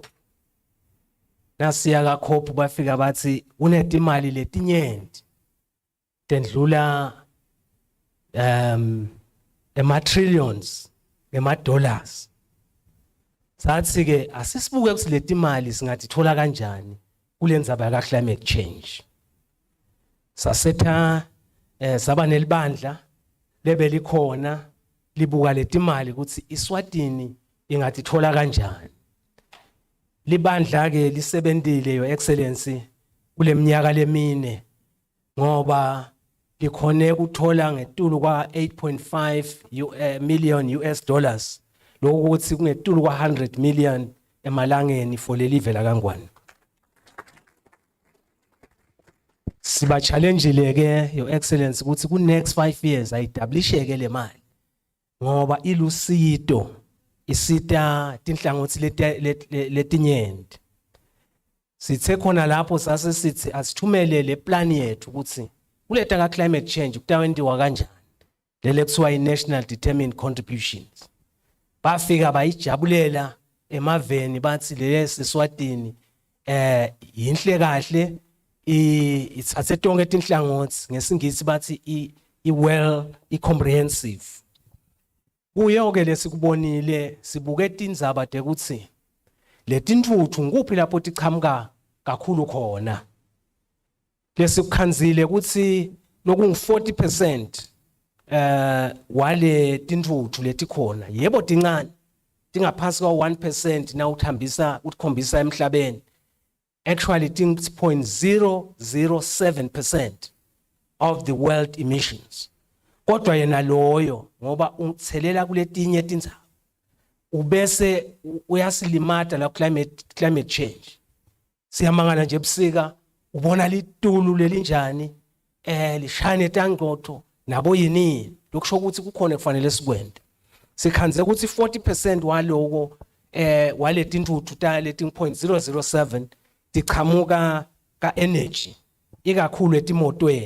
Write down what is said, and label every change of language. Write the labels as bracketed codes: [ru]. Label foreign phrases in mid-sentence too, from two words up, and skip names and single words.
[ss] Nasiya ka khop bafika bathi unetimali letinyenti. Tendlula ema-trillions, ema-dollars. Sathi ke asisibuke ukuthi leti mali singatithola kanjani kulendzaba ka [en] climate change. [ss] Sasetha saba nelibandla lebelikhona libuka leti mali ukuthi Eswatini ingatithola kanjani. Libandla ke lisebentile, [en] Your Excellency, [ss] kuleminyaka lemine ngoba likhone ukuthola ngetulu kwa 8.5 [en] million US dollars. [ss] Lokuthi kungetulu kwa 100 million emalangeni for lelive la kaNgwane. Siba challenge leke, [en] Your Excellency, [ss] ukuthi ku [en] next 5 years [ss] ayidablisheke le mali ngoba ilusito isita tinhlangothi letinyenti. Sithe khona lapho sase sithi asithumele le plan yethu ukuthi kuleta ka [en] climate change [ss] kutawendiwa kanjani lele kuthiwa i- [en] national determined contributions. [ss] Bafika bayijabulela emaveni bathi le Eswatini yinhle kahle ithathe tonke tinhlangothi ngesingisi bathi i-comprehensive. Kuyo-ke lesikubonile sibuke tindzaba tekuthi letintuthu nguphi lapho tichamuka kakhulu khona. Lesikukhanzile ukuthi lokungu-40% wale tintuthu letikhona yebo tincane tingaphansi kwa-1% na utkhombisa emhlabeni. [en] Actually 0.007% of the world emissions. [ss] Kodwa yena loyo ngoba uthelela kuletinye tindzaba ubese uyasilimata la [en] climate change. [ss] Siyamangala nje ebusika ubona litulu lelinjani lishane tangqotho nabo yini lokusho ukuthi kukhona kufanele sikwende. Sikhanze ukuthi 40% waloko waletintuthu ta leti 0.007 tichamuka ka energy ikakhulu etimotweni.